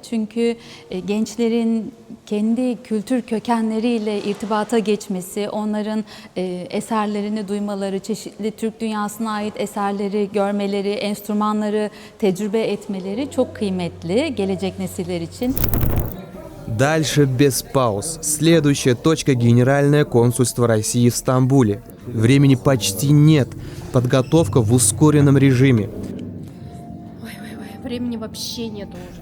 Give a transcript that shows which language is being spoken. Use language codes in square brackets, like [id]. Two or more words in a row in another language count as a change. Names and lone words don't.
[tr] Çünkü gençlerin kendi kültür kökenleriyle irtibata geçmesi, onların eserlerini duymaları, çeşitli Türk dünyasına ait eserleri görmeleri, enstrümanları tecrübe etmeleri çok kıymetli gelecek nesiller için. [ru] Дальше без пауз. Следующая точка – Генеральное консульство России в Стамбуле. Времени почти нет. Подготовка в ускоренном режиме. Времени вообще нет уже.